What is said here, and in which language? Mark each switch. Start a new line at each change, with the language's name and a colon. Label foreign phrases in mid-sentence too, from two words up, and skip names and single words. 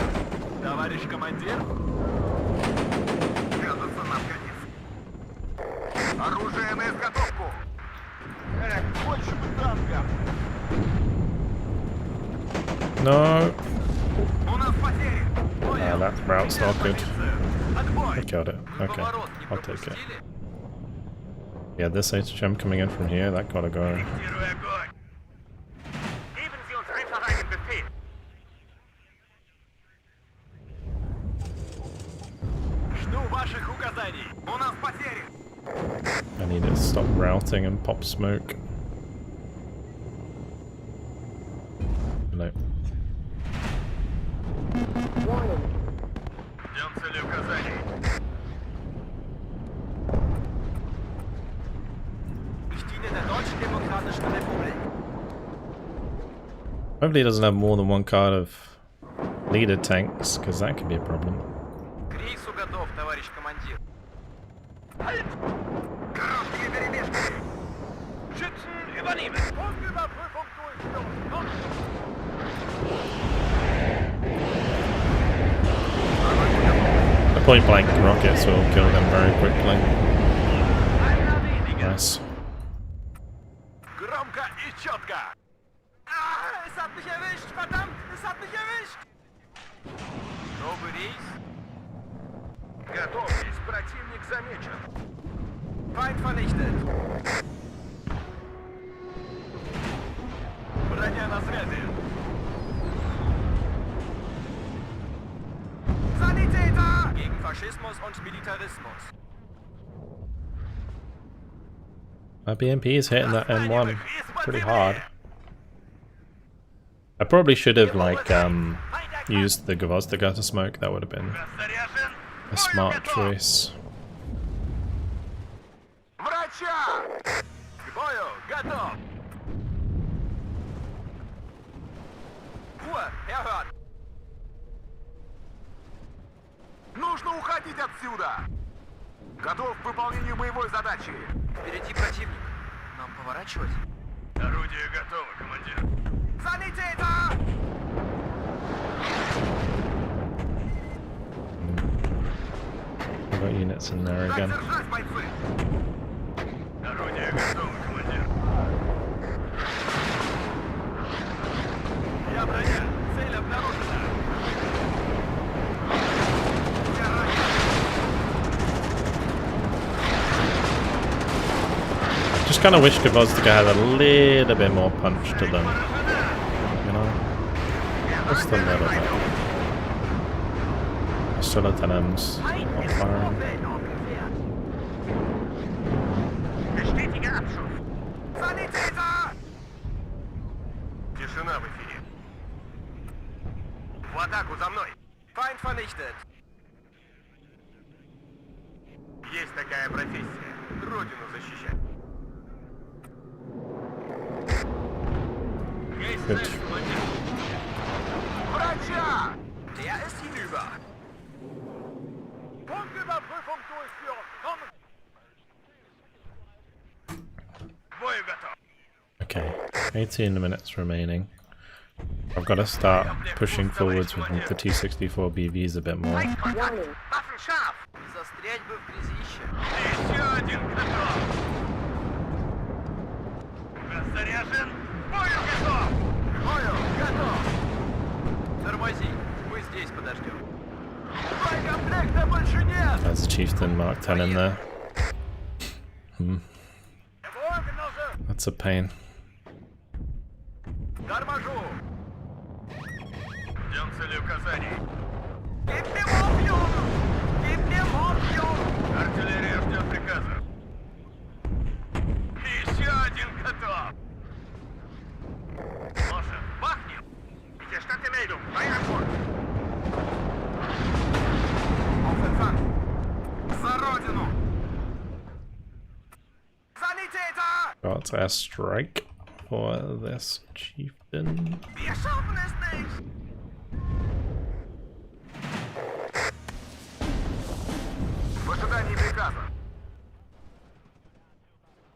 Russian: Товарищ командир. Кажется, нам конец. Оружие на изготовку! Больше бы танка!
English: No.
Russian: У нас потери!
English: That route's not good.
Russian: Отбой!
English: I killed it. Okay,
Russian: Поворот не
English: I'll take it.
Russian: пропустили.
English: Yeah, this HM coming in from here, that gotta go.
Russian: Фиксируй огонь!
German: Geben Sie uns einfach einen Befehl!
Russian: Жду ваших указаний. У нас потери!
English: I need it to stop routing and pop smoke. No.
Russian: Ждем цели указаний.
German: Ich diene der Deutschen Demokratischen Republik.
English: Hopefully he doesn't have more than one card of leader tanks, because that could be a problem.
Russian: К рейсу готов, товарищ командир. Короткие перебежки!
German: Schützen übernehmen. Punktüberprüfung durchführen!
English: The point blank rockets will kill them very quickly.
German: Einer weniger.
English: Nice.
Russian: Громко и четко.
German: Es hat mich erwischt! Verdammt! Es hat mich erwischt!
Russian: Новый рейс. Готовьтесь, противник замечен.
German: Feind vernichtet.
Russian: Броня на связи.
German: Sanitäter! Gegen Faschismus und Militarismus.
English: My BMP is hitting that M1 pretty hard. I probably should have used the Gvozdika to smoke. That would have been
Russian: Заряжен!
English: a smart choice.
Russian: Врача! К бою готов.
German: Ruhe, erhört.
Russian: Нужно уходить отсюда! Готов к выполнению боевой задачи! Впереди противник. Нам поворачивать? Орудие готово, командир. Санитета!
English: I've got units in there again.
Russian: Держать, бойцы! Орудие готово, командир. Я броня. Цель обнаружена.
English: Just kind of wish Gvozdika had a little bit more punch to them. You know? Just a little bit. Still a Tenams. Not firing.
German: Bestätige Abschuss! Sanitäter!
Russian: Тишина в эфире. В атаку за мной!
German: Feind vernichtet.
Russian: Есть такая профессия. Родину защищать.
English: Good.
Russian: Врача!
German: Der ist hinüber. Punktüberprüfung durchführen! Kommen! Бою готов!
English: Okay, 18 minutes remaining. I've got to start pushing forwards with the T-64 BVs a bit more.
German: Waffen scharf!
Russian: Застрять бы в грязище. Еще один готов! Заряжен! Бою готов! Бою готов. Тормози. Мы здесь подождем. Боекомплекта больше нет!
English: There's a Chieftain Mark 10 in there. That's a pain.
Russian: Торможу! Ждем цели указаний. Артиллерия ждет приказа. Еще один готов! Может, бахнем? Где штаты Мейдум? Аэропорт! За родину!
German: Sanitäter!
English: Got a strike for this Chieftain.
German: Wir schaffen es nicht!
Russian: В ожидании приказа.